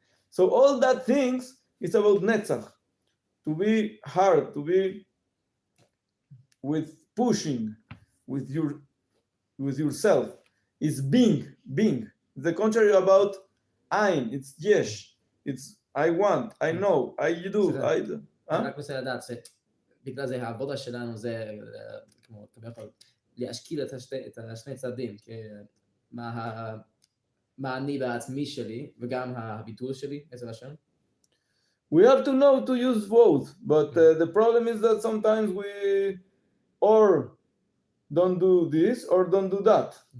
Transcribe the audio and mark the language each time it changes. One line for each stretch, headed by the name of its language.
English: So all that things is about Netzach. To be hard, to be with pushing, with yourself. It's being. The contrary about ein, it's yesh. It's I want, I know, I do, I do.
Hebrew: רק רוצה לדעת שבגלל זה העבודה שלנו זה כמו, אתה יכול להשקיל את השני צדדים, מה אני בעצמי שלי וגם הביטוי שלי, אצל השם.
English: We have to know to use both, but the problem is that sometimes we or don't do this or don't do that.